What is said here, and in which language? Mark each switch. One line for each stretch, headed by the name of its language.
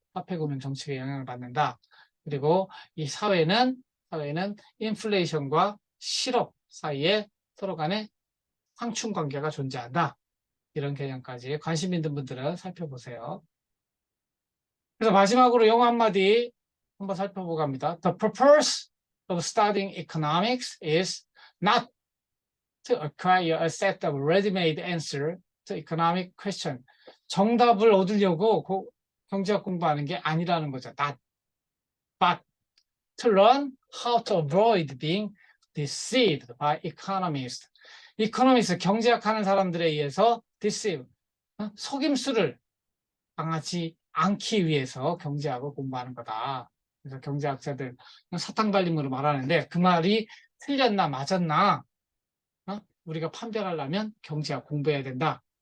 Korean: 화폐금융 정책에 영향을 받는다. 그리고 이 사회는 인플레이션과 실업 사이에 서로 간에 상충 관계가 존재한다. 이런 개념까지 관심 있는 분들은 살펴보세요. 그래서 마지막으로 영어 한마디 한번 살펴보고 갑니다.
English: The purpose of studying economics is not to acquire a set of ready-made answer to economic question.
Korean: 정답을 얻으려고 경제학 공부하는 게 아니라는 거죠.
English: But to learn how to avoid being deceived by economists.
Korean: 이코노미스트 경제학하는 사람들에 의해서 deceive, 속임수를 당하지 않기 위해서 경제학을 공부하는 거다. 그래서 경제학자들 사탕발림으로 말하는데 그 말이 틀렸나 맞았나 우리가 판별하려면 경제학 공부해야 된다.